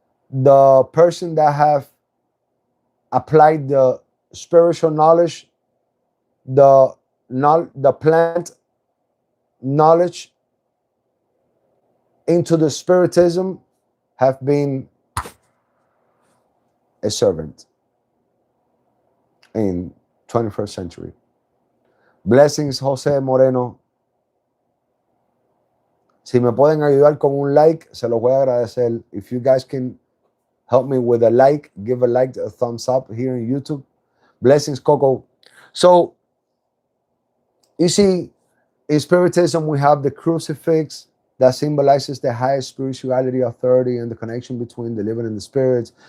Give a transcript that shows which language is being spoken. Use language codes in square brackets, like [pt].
[en] The person that have applied the spiritual knowledge, the plant knowledge into the spiritism have been a servant in 21st century. Blessings, José Moreno. [es] Si me pueden ayudar con un like, se los voy a agradecer. [en] If you guys can help me with a like, give a like, a thumbs up here in YouTube. Blessings, Coco. So, you see, in Spiritism, we have the crucifix that symbolizes the highest spirituality, authority, and the connection between the living and the spirits.